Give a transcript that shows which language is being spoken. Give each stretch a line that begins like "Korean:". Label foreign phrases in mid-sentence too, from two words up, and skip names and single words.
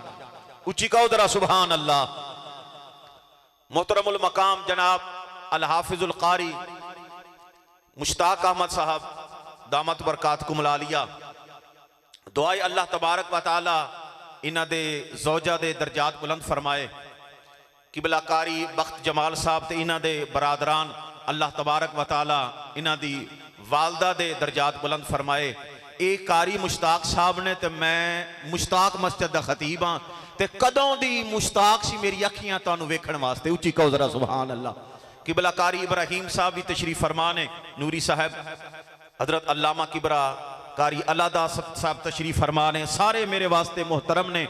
Punjabi: اچی کہو ذرا
Arabic: سبحان الله.
Punjabi: محترم المقام جناب الحافظ القاری مشتاق احمد صاحب
Arabic: دامت برکاتکم
Punjabi: لالیا دعائے
Arabic: الله تبارك وتعالى
Punjabi: ایہناں دے زوجہ دے درجات بلند فرمائے. قبلہ قاری بخت جمال صاحب تے ایہناں دے برادران
Arabic: الله تبارك وتعالى
Punjabi: ایہناں دی والدہ دے درجات بلند فرمائے. اک قاری مشتاق صاحب نے تے میں مشتاق مسجد دا خطیب ہاں تے کدوں دی مشتاق سی میریاں اکھیاں تہانوں ویکھن واسطے. اچی کہو ذرا
Arabic: سبحان الله.
Punjabi: قبلہ قاری ابراہیم صاحب بھی تشریف فرما نے، نوری صاحب حضرت علامہ قبرا قاری علادا صاحب تشریف فرما نے، سارے میرے واسطے محترم نے.